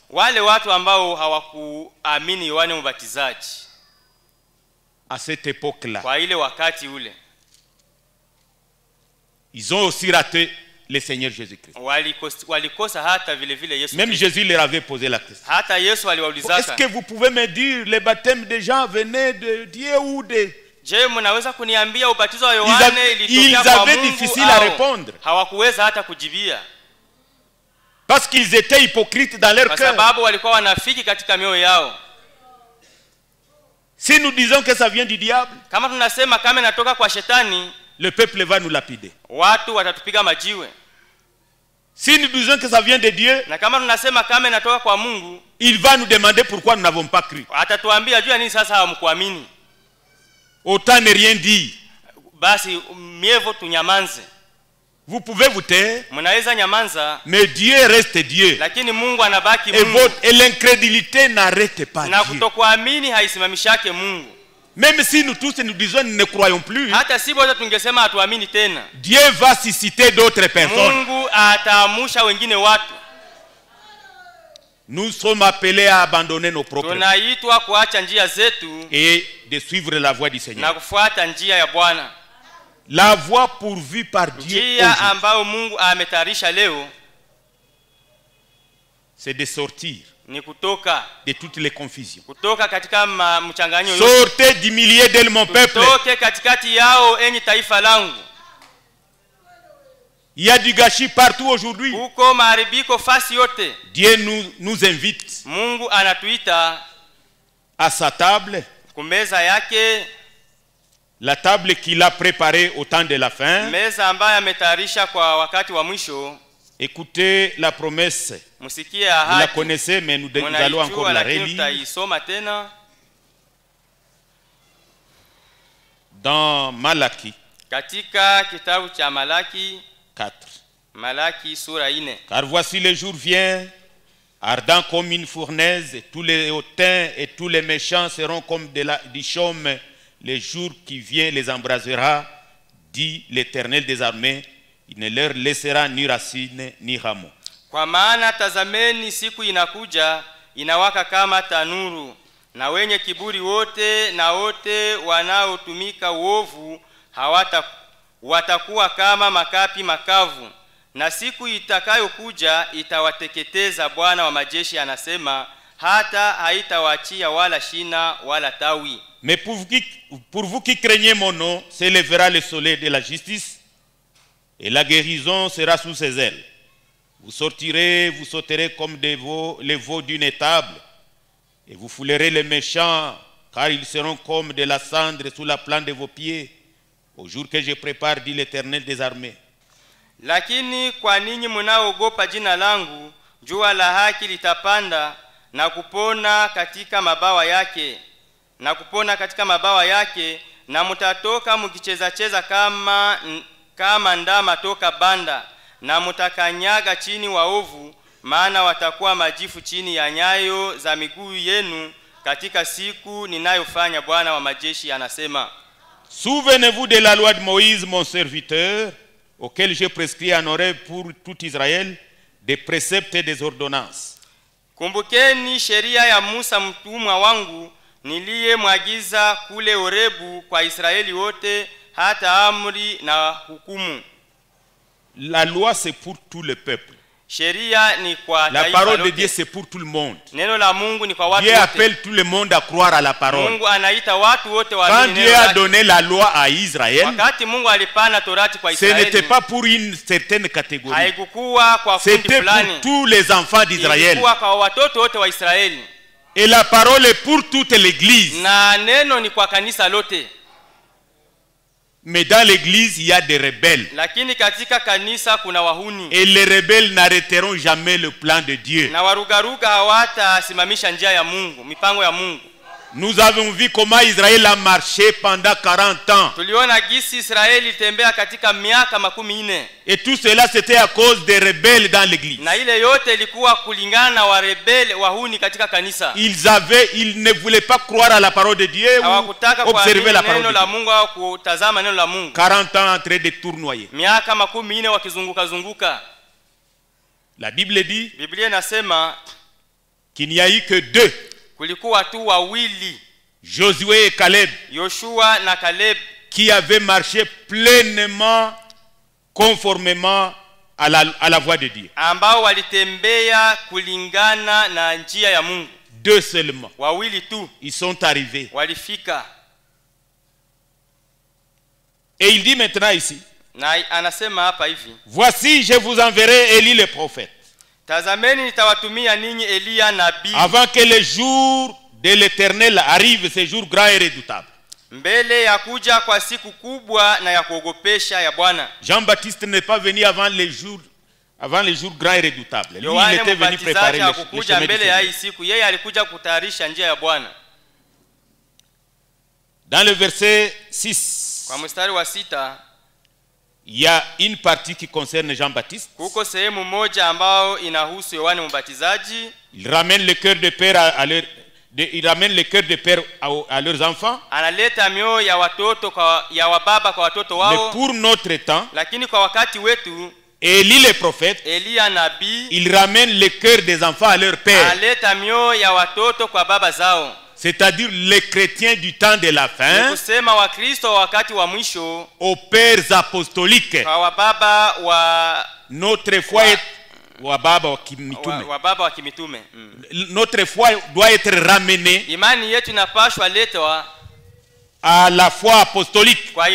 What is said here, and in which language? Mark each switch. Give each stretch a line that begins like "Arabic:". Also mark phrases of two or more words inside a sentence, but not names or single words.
Swahili: Wale watu ambao hawakuamini Yohane Mbatizaji.
French: À cette époque-là.
Swahili: Kwa ile wakati ule.
French: Ils ont aussi raté le Seigneur Jésus-Christ.
Swahili: Walikosa hata vile Yesu.
French: Même Jésus leur avait posé la question.
Swahili: Hata Yesu aliwaulizaka.
French: Est-ce que vous pouvez me dire le baptême des gens venait de Dieu ou de...
Swahili: Je, mnaweza kuniambia ubatizo wa Yohane ilitokea kwa Mungu?
French: Ils avaient difficile à répondre.
Swahili: Hawakuweza hata kujibia.
French: Parce qu'ils étaient hypocrites dans leur cœur.
Swahili: Kwa sababu walikuwa wanafiki katika mioyo yao.
French: Si nous disons que ça vient du diable,
Swahili: kama tunasema kama inatoka kwa shetani,
French: le peuple va nous lapider.
Swahili: Watu watatupiga majiwe.
French: Si nous disons que ça vient de Dieu,
Swahili: na kama tunasema kama inatoka kwa Mungu,
French: il va nous demander pourquoi nous n'avons pas cru.
Swahili: Atatuambia juu ya nini sasa hamkuamini.
French: Autant ne rien dire.
Swahili: Basi mievo tunyamanze.
French: Vous pouvez vous taire.
Swahili: Mnaweza nyamanza.
French: Mais Dieu reste Dieu.
Swahili: Lakini Mungu anabaki Mungu.
French: Et l'incrédulité n'arrête pas Dieu.
Swahili: Na kutokuamini haisimamishake Mungu.
French: Même si nous tous nous disons nous ne croyons plus.
Swahili: Hata si wote tungesema hatuamini tena.
French: Dieu va susciter d'autres personnes.
Swahili: Mungu ataamusha wengine watu.
French: Nous sommes appelés à abandonner nos propres.
Swahili: Tunaitwa kuacha njia zetu.
French: Et de suivre la voie du Seigneur.
Swahili: Na kufuata njia ya Bwana.
French: La voie pourvue par Dieu.
Swahili: Njia ambayo Mungu ametayarisha leo,
French: c'est de sortir.
Swahili: Ni kutoka
French: de toutes les confusions.
Swahili: Kutoka katika mchanganyo yote.
French: Sortez du milieu de mon peuple.
Swahili: Kutoke katikati yao enyi taifa langu.
French: Il y a du gâchis partout aujourd'hui.
Swahili: Huko maharibiko fasi yote.
French: Dieu nous invite.
Swahili: Mungu anatuita
French: à sa table.
Swahili: Kumeza yake.
French: La table qu'il a préparée au temps de la fin.
Swahili: Meza ambayo ametayarisha kwa wakati wa mwisho.
French: Écoutez la promesse.
Swahili: Musikie ahadi.
French: Vous la connaissez, mais nous allons encore la relire.
Swahili: Tutaisoma tena.
French: dans Malachie
Swahili: katika kitabu cha Malaki 4. Malaki sura 4.
French: Car voici le jour vient, ardent comme une fournaise, et tous les hautains et tous les méchants seront comme du chaume. Le jour qui vient les embrasera, dit l'Éternel des armées, il ne leur laissera ni racine ni rameau.
Swahili: Kwa maana tazameni, siku inakuja inawaka kama tanuru, na wenye kiburi wote na wote wanaotumika uovu watakuwa kama makapi makavu, na siku itakayokuja itawateketeza. Bwana wa majeshi anasema, hata haitawaachia wala shina wala tawi.
French: Mais pour vous qui craignez mon nom, s'élèvera le soleil de la justice, et la guérison sera sous ses ailes. Vous sortirez, vous sauterez comme les veaux d'une étable, et vous foulerez les méchants, car ils seront comme de la cendre sous la plante de vos pieds, au jour que je prépare, dit l'Éternel des armées.
Swahili: Lakini kwa ninyi mnaoogopa jina langu, jua la haki litapanda na kupona katika mabawa yake, na mutatoka mkicheza kama ndama toka banda, na mutakanyaga chini waovu, maana watakuwa majifu chini ya nyayo za miguu yenu katika siku ninayofanya. Bwana wa majeshi anasema.
French: Souvenez-vous de la loi de Moïse, mon serviteur, auquel j'ai prescrit en Horeb pour tout Israël, des préceptes et des ordonnances.
Swahili: Kumbukeni sheria ya Musa mtumwa wangu, niliyemwagiza kule Horebu kwa Israeli wote, hata amri na hukumu.
French: La loi c'est pour tout le peuple.
Swahili: Sheria ni kwa
French: la parole de Dieu c'est pour tout le monde.
Swahili: Neno la Mungu ni kwa watu wote.
French: Dieu appelle tout le monde à croire à la parole.
Swahili: Mungu anaita watu wote waamini.
French: Quand Dieu a donné la loi à Israël,
Swahili: wakati Mungu alipana torati kwa Israeli,
French: ce n'était pas pour une certaine catégorie.
Swahili: Haikuwa kwa kundi fulani.
French: C'était pour tous les enfants d'Israël.
Swahili: Ilikuwa kwa watoto wote wa Israeli.
French: Et la parole est pour toute l'église.
Swahili: Na neno ni kwa kanisa lote.
French: Mais dans l'église, il y a des rebelles.
Swahili: Lakini katika kanisa kuna wahuni.
French: Et les rebelles n'arrêteront jamais le plan de Dieu.
Swahili: Na warugaruga hawatasimamisha njia ya Mungu, mipango ya Mungu.
French: Nous avons vu comment Israël a marché pendant 40 ans.
Swahili: Tuliona gisi Israeli tembea katika miaka 40.
French: Et tout cela c'était à cause des rebelles dans l'église.
Swahili: Na ile yote ilikuwa kulingana na warebele wahuni katika kanisa.
French: Ils ne voulaient pas croire à la parole de Dieu ou observer la parole de Dieu.
Swahili: Mungu au kutazama neno la Mungu.
French: 40 ans en train de tournoyer.
Swahili: Miaka 40 wakizunguka.
French: La Bible dit,
Swahili: Biblia inasema
French: qu'il n'y a eu que 2.
Swahili: Kulikuwa tu wawili,
French: Josué et Caleb,
Swahili: Yoshua na Caleb,
French: qui avaient marché pleinement, conformément à la voie de Dieu.
Swahili: Ambao walitembea kulingana na njia ya Mungu.
French: 2 seulement.
Swahili: Wawili tu.
French: Ils sont arrivés.
Swahili: Walifika.
French: Et il dit maintenant ici,
Swahili: na anasema hapa hivi,
French: voici je vous enverrai Élie le prophète.
Swahili: Tazameni nitawatumia ninyi Elia nabii.
French: Avant que le jour de l'Éternel arrive, ce jour grand et redoutable.
Swahili: Mbele ya kuja kwa siku kubwa na ya kuogopesha ya Bwana.
French: Jean-Baptiste n'est pas venu avant les jours grands et redoutables. Lui, il était venu préparer le chemin
Swahili: mbele ya hii siku. Yeye alikuja kutayarisha njia ya Bwana.
French: Dans le verset 6,
Swahili: kwa mstari wa 6,
French: il y a une partie qui concerne Jean-Baptiste.
Swahili: Kuko sehemu moja ambao inahusu Yohane Mbatizaji.
French: Il ramène le cœur de père à leurs enfants.
Swahili: Analeta mioyo ya watoto ya wababa kwa watoto wao.
French: Mais pour notre temps,
Swahili: lakini kwa wakati wetu,
French: Élie le prophète,
Swahili: Elia nabii,
French: il ramène le cœur des enfants à leur père.
Swahili: Analeta mioyo ya watoto kwa baba zao.
French: C'est-à-dire les chrétiens du temps de la fin, aux pères apostoliques. Notre foi est notre foi doit être ramenée à la foi apostolique.